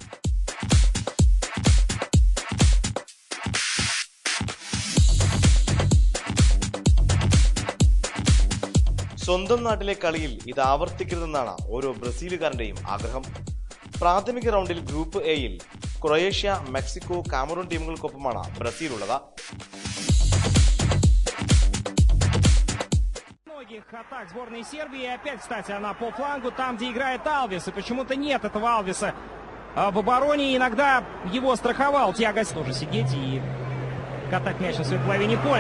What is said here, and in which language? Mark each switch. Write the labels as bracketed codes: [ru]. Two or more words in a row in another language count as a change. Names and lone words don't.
[ml] സ്വന്തം നാട്ടിലെ കളിയിൽ ഇത് ആവർത്തിക്കരുതെന്നാണ് ഓരോ ബ്രസീലുകാരന്റെയും ആഗ്രഹം. പ്രാഥമിക റൗണ്ടിൽ ഗ്രൂപ്പ് എയിൽ ക്രൊയേഷ്യ, മെക്സിക്കോ, കാമറൂൺ ടീമുകൾക്കൊപ്പമാണ് ബ്രസീൽ ഉള്ളത്. [ru] Атак сборной Сербии. И опять, кстати, она по флангу, там, где играет Алвес. И почему-то нет этого Алвеса в обороне. Иногда его страховал Тиаго. Тоже сидеть и катать мяч на своей половине поля.